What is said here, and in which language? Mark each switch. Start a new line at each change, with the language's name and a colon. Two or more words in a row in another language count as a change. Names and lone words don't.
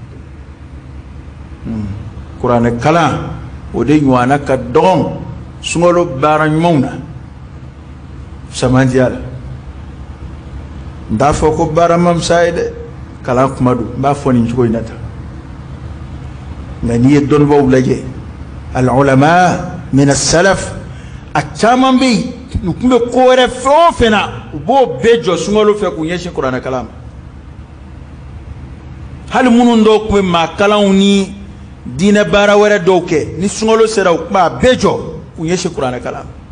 Bambara: kuranɛ kalan o de ɲɔgɔnna ka dɔgɔn sunkalo baara ɲumanw na samandiya la n t'a fɔ ko baara ma fisa ye dɛ kalan kuma don n b'a fɔ nin cogo in na tan nka n'i ye dɔnnibaw lajɛ
Arabic: العلماء من السلف
Bambara: a caman bɛ yen u tun bɛ ko wɛrɛ fɛn o fɛn na u b'o bɛɛ jɔ sunkalo fɛ k'u ɲɛsin kuranɛ kalan ma hali minnu dɔw tun bɛ maa kalanw ni diinɛ baara wɛrɛ dɔw kɛ ni sunkalo sera u tun b'a bɛɛ jɔ k'u ɲɛsin kuranɛ kalan ma